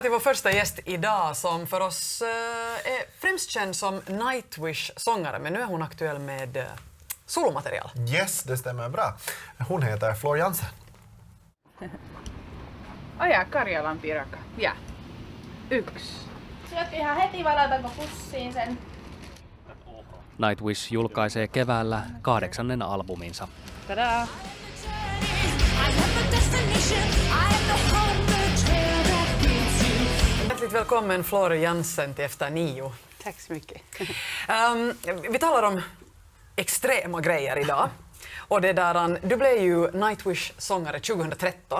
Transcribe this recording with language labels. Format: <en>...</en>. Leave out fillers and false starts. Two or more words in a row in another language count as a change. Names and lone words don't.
<sv>Till vår första gäst idag som för oss är främst känd som Nightwish-sångare, men nu är hon aktuell med solomaterial. Yes, det stämmer bra. Hon heter Floor Jansen.</sv> <fi>Ajaa Karjalan pirakka. Ja. 1. Syötkö ihan heti vai laitanko pussiin sen? Nightwish julkaisee keväällä 8. albuminsa. Tadaa!</fi> <sv>Hjärtligt välkommen Floor Jansen till Efter 9. Tack så mycket. Vi talar om extrema grejer idag. Och det där, du blev ju Nightwish-sångare 2013.</sv>